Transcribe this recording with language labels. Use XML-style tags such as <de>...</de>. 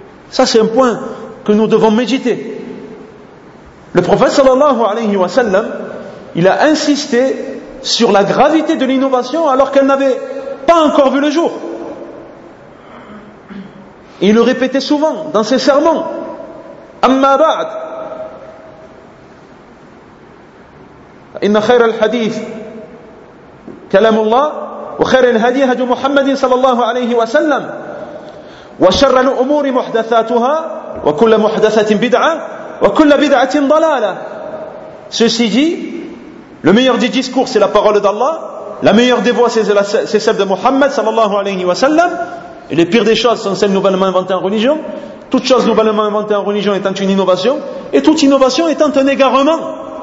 <fr>Ça, c'est un point que nous devons méditer. Le prophète sallallahu alayhi wa sallam, il a insisté sur la gravité de l'innovation alors qu'elle n'avait pas encore vu le jour. Et il le répétait souvent dans ses sermons. Amma ba'd.</fr> <ar>إن خير الحديث كلام الله وخير الهدي هدي محمد صلى الله عليه وسلم وشر الأمور محدثاتها وكل محدثة بدعة وكل بدعة ضلالة.</ar> <fr>Ceci dit, le meilleur des discours c'est la parole d'Allah, la meilleure des voix c'est celle de Muhammad صلى الله عليه وسلم, et les pires des choses sont celles nouvellement inventées en religion. Toute chose nouvellement inventée en religion étant une innovation, et toute innovation étant un égarement.</fr>